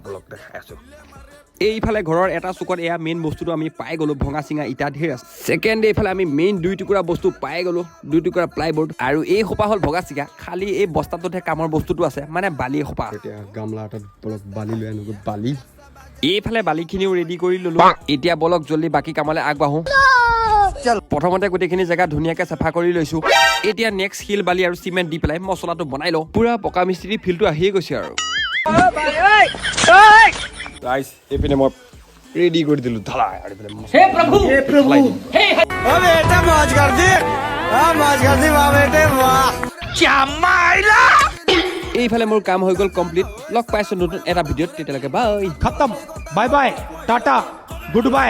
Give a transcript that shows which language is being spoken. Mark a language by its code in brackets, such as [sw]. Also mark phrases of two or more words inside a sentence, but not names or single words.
[as] অলপ দেখাই আছোঁ এইফালে ঘৰৰ এটা চুকত এয়া মেইন বস্তুটো আমি পাই গ'লো ভঙা চিঙা ইটা ঢেৰ আছে ছেকেণ্ড এইফালে আমি মেইন 2 টুকুৰা বস্তু পাই গ'লো 2 টুকুৰা প্লাইবোৰ্ড আৰু এই সোপা হ'ল ভগা চিঙা খালি এই বস্তাটোতহে কামৰ বস্তুটো আছে মানে বালি সোপা এতিয়া গামলা এটাত বলক বালি লৈ আনো বালি এইফালে বালিখিনিও ৰেডি কৰি ল'লো এতিয়া বলক জলদি বাকী কামলৈ আগবাঢ়ো প্ৰথমতে গোটেইখিনি জেগা ধুনীয়াকৈ চাফা কৰি লৈছো এতিয়া নেক্সট শিল বালি আৰু চিমেণ্ট দি পেলাই মছলাটো বনাই লওঁ পুৰা পকা মিস্ত্ৰী ফিল্ডটো আহিয়ে গৈছে আৰু গাইস এইপিনে মই ৰেডি কৰি দিলো ঢালাই আৰু হে প্ৰভু হে [hi] ओ बेटा मज कर दे वाह बेटे वाह क्या माइला [as] এইফালে মোৰ কাম হৈ গ'ল কমপ্লিট লগ পাইছো নতুন এটা ভিডিঅ'ত তেতিয়ালৈকে বাই [en] खत्म bye bye tata good bye